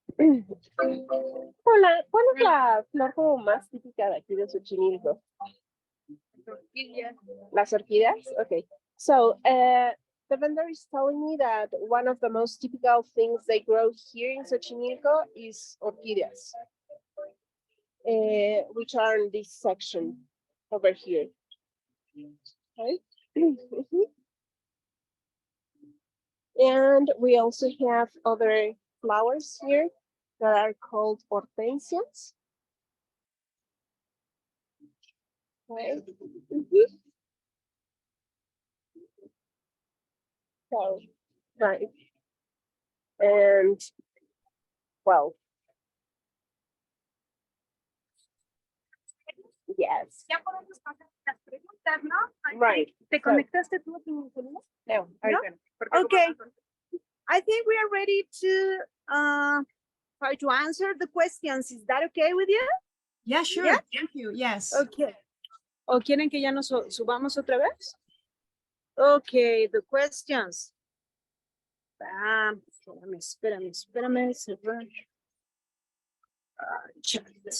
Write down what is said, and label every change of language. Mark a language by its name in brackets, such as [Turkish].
[Spanish] Hola, ¿cuál es la flor como más típica de aquí de Xochimilco? Las orquídeas? Okay. [English] So the vendor is telling me that one of the most typical things they grow here in Xochimilco is orquídeas, which are in this section over here. Okay. And we also have other flowers here that are called hortensias. Okay. So, right. And, well, yes. [Spanish] Ya podemos pasar las preguntas, ¿no? [English] Right. [Spanish] ¿Te conectaste tú a tu celular? No, [English] Okay. I think we are ready to try to answer the questions. Is that okay with you? Yeah, sure. Yeah? Thank you. Yes. Okay. [Spanish] ¿O quieren que ya nos subamos otra vez? [English] Okay, the questions. [Spanish] Espérame. Cerrar. [English] Chat.